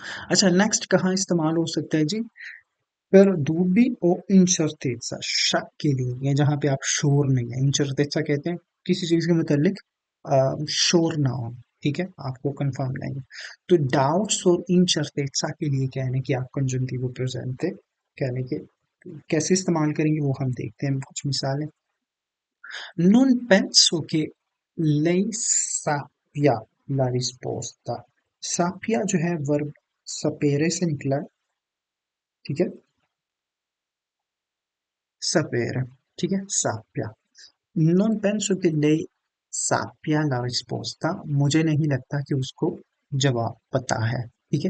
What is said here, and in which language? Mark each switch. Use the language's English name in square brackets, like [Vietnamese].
[Hindi] अच्छा, नेक्स्ट कहाँ इस्तेमाल हो सकता है जी? पर दूबी और इंचर्टेजा, शक के लिए, या जहाँ पे आप श्योर नहीं है। इंचर्टेजा कहते हैं किसी चीज के मुतालिक श्योर ना हो। ठीक है, आपको कंफर्म नहीं है। तो डाउट्स और इंचर्टेजा के लिए कहने की आप कंजंटिव प्रेजेंटे कहने के कैसे इस्तेमाल करेंगे वो हम देखते हैं कुछ मिसालें। [Italian] Non penso che lei sappia la risposta। [Hindi] sappia जो है वर्ब सपेरे से निकला है। ठीक है, sapere। ठीक है, sappia। [Italian] Non penso che lei sappia la risposta, [Hindi] मुझे नहीं लगता कि उसको जवाब पता है। ठीक है।